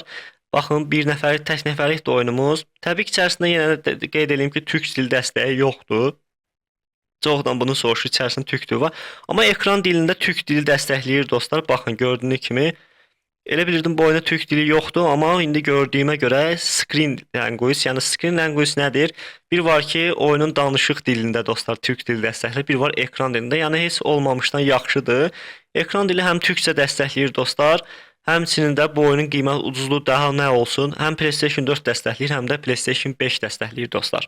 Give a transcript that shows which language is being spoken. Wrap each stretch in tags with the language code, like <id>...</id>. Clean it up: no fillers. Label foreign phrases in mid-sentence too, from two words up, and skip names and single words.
<az>Baxın, bir nəfərlik, tək nəfərlik də oyunumuz. Təbii ki, içərisində yenə də qeyd edeyim ki, türk dil dəstəyi yoxdur. Çoxdan bunu soruşur, içərisində türk dili var. Amma ekran dilində türk dili dəstəkləyir dostlar. Baxın, gördüyünüz kimi. Elə bilirdim bu oyunda türk dili yoxdur, amma indi gördüyümə görə</az> <en>screen language,</en> <az>yəni</az> <en>screen language</en> <az>nədir? Bir var ki, oyunun danışıq dilində dostlar türk dili dəstəkləyir, bir var ekran dilində. Yəni heç olmamışdan yaxşıdır. Ekran dili həm türkcə dəstəkləyir dostlar, həmçinin də bu oyunun qiymət ucuzluğu daha nə olsun, həm PlayStation 4 dəstəkləyir, həm də PlayStation 5 dəstəkləyir dostlar.</az>